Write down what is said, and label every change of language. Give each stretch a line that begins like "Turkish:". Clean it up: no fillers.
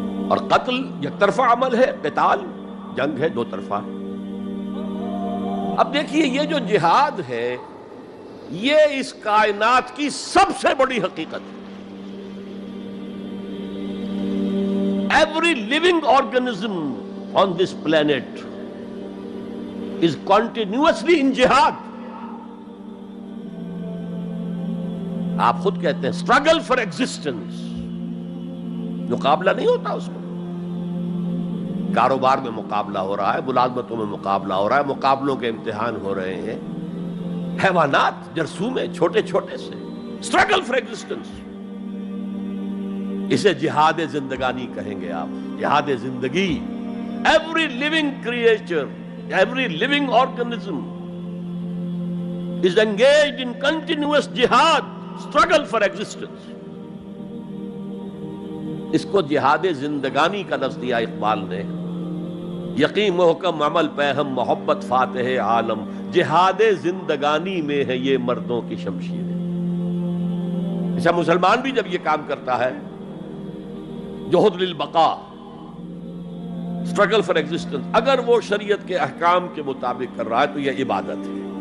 Urdu: اور قتل یک طرفہ عمل ہے، قتال جنگ ہے، دو طرفہ ہے. اب دیکھیے یہ جو جہاد ہے یہ اس کائنات کی سب سے بڑی حقیقت ہے.
English: Every living organism on this planet is continuously in jihad.
Urdu: آپ خود کہتے ہیں
English: struggle for existence،
Urdu: مقابلہ نہیں ہوتا اس میں. کاروبار میں مقابلہ ہو رہا ہے، ملازمتوں میں مقابلہ ہو رہا ہے، مقابلوں کے امتحان ہو رہے ہیں. حیوانات، جرثومے، چھوٹے چھوٹے سے
English: struggle for existence.
Urdu: اسے جہاد زندگانی کہیں گے آپ، جہاد زندگی.
English: Every living creature, every living organism is engaged in continuous jihad, struggle for existence.
Urdu: اس کو جہاد زندگانی کا لفظ دیا اقبال نے. یقین محکم عمل پہم محبت فاتح عالم، جہاد زندگانی میں ہے یہ مردوں کی شمشیریں. ایسا مسلمان بھی جب یہ کام کرتا ہے، جہد للبقاء،
English: struggle for existence,
Urdu: اگر وہ شریعت کے احکام کے مطابق کر رہا ہے تو یہ عبادت ہے.